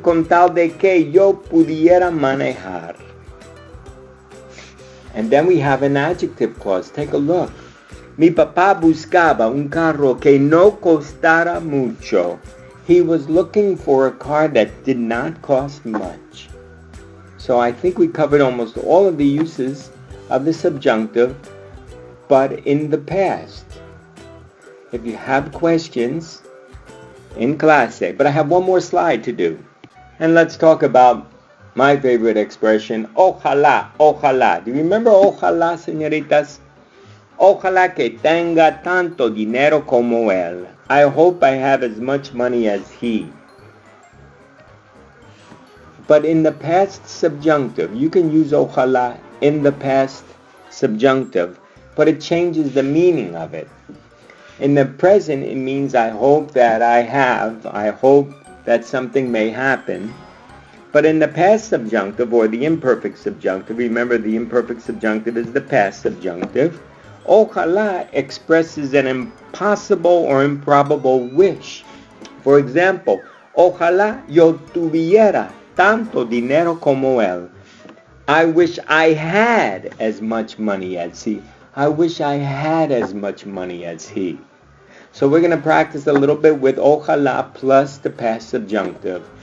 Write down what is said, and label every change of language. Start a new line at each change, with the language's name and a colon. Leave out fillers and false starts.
Spanish: Con tal de que yo pudiera manejar.
English: And then we have an adjective clause. Take a look. Mi papá buscaba un carro que no costara mucho. He was looking for a car that did not cost much. So I think we covered almost all of the uses of the subjunctive, but in the past. If you have questions in clase, but I have one more slide to do. And let's talk about my favorite expression, ojalá, ojalá. Do you remember ojalá, señoritas?
Spanish: Ojalá que tenga tanto dinero como él.
English: I hope I have as much money as he. But in the past subjunctive, you can use ojalá in the past subjunctive, but it changes the meaning of it. In the present, it means I hope that I hope that something may happen. But in the past subjunctive, or the imperfect subjunctive, remember the imperfect subjunctive is the past subjunctive, ojalá expresses an impossible or improbable wish.
Spanish: For example, ojalá yo tuviera tanto dinero como él.
English: I wish I had as much money as he. I wish I had as much money as he. So we're going to practice a little bit with ojalá plus the past subjunctive.